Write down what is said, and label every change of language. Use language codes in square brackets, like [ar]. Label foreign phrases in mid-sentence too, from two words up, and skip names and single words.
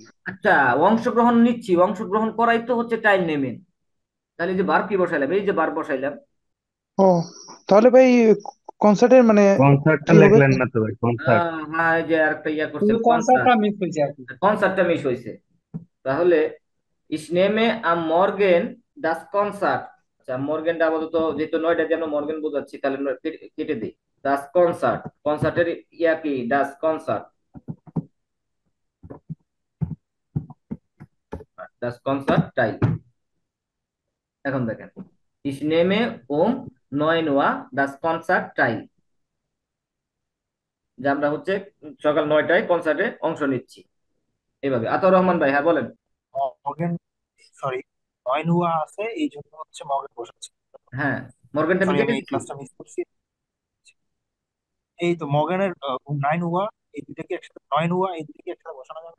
[bn] আচ্ছা, অংশগ্রহণ নিচ্ছি, অংশগ্রহণ করাই তো হচ্ছে [de] teil nehmen. [bn] তাহলে এই যে বার কি বসাইলাম, এই যে বার বসাইলাম। ও, তাহলে ভাই কনসার্টের মানে কনসার্টটা কি হবে? লেখলেন না তো ভাই, কনসার্ট। হ্যাঁ, এই যে আরেকটা ইয়া করছেন, শুধু কনসার্ট। কনসার্টটা মিস হয়েছে আর কি। কনসার্টটা মিস হয়েছে। তাহলে [de] ich nehme am Morgen das Konzert। [bn] আচ্ছা, মর্গেনটা আপাতত যেহেতু 9টা দিয়ে আমরা মর্গেন বোঝাচ্ছি, তাহলে কেটে দিই। [de] das Konzert, [bn] কনসার্টের ইয়া কি, [de] das Konzert, das Konzert টাই। [bn] এখন দেখেন, [de] ich nehme um 9 Uhr das Konzert teil, [bn] যে আমরা হচ্ছে সকাল 9টায় কনসার্টে অংশ নিচ্ছি। এইভাবে। আতাউর রহমান ভাই, হ্যাঁ বলেন। মর্গেন, সরি, [de] neun Uhr [bn] আছে এই জন্য হচ্ছে মর্গেন বসাচ্ছি। হ্যাঁ, মর্গেনটা আমি সরি, কেটে আমি এই দিচ্ছি। ক্লাসটা মিস করছি। এই তো মর্গেনের [de] neun Uhr, [bn] এই দুটাকে একসাথে, [de] neun Uhr [bn] এই দুটাকে একসাথে বসানো যাবে।